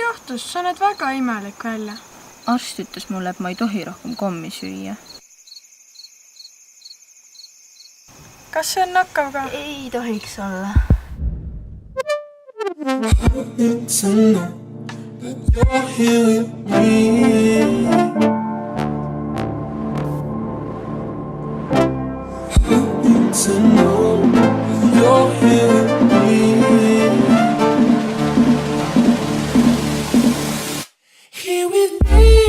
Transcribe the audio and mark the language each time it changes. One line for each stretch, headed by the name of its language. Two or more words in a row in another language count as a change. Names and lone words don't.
Estonian: Kristus, sa näed väga imelik välja. Arst ütles mulle, et ma ei tohi rohkem kommi süüa. Kas see on nakkav ka? Ei tohiks olla.
English: Need to know that you're here with me. Need to know that you're here with me. Here with me.